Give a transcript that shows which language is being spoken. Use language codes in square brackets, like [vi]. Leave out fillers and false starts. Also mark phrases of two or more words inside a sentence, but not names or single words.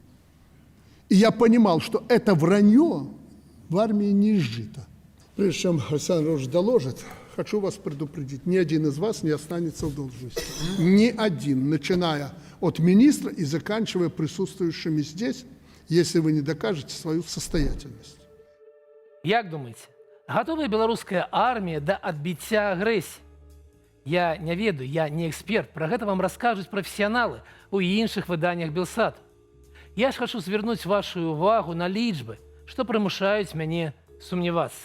[ru] И я понимал, что это вранье в армии не изжито. Прежде чем Александр Ильич доложит, хочу вас предупредить, ни один из вас не останется в должности. Ни один, начиная от министра и заканчивая присутствующими здесь, если вы не докажете свою состоятельность. [be] Як думаете, готовая беларуская армія да адбіцця агрэсіі? Я не ведаю, я не эксперт, пра гэта вам раскажуць прафесіяналы у іншых выданнях Белсату. Я ж хочу звярнуць вашу увагу на лічбы, што прымушаюць мяне сумнявацца.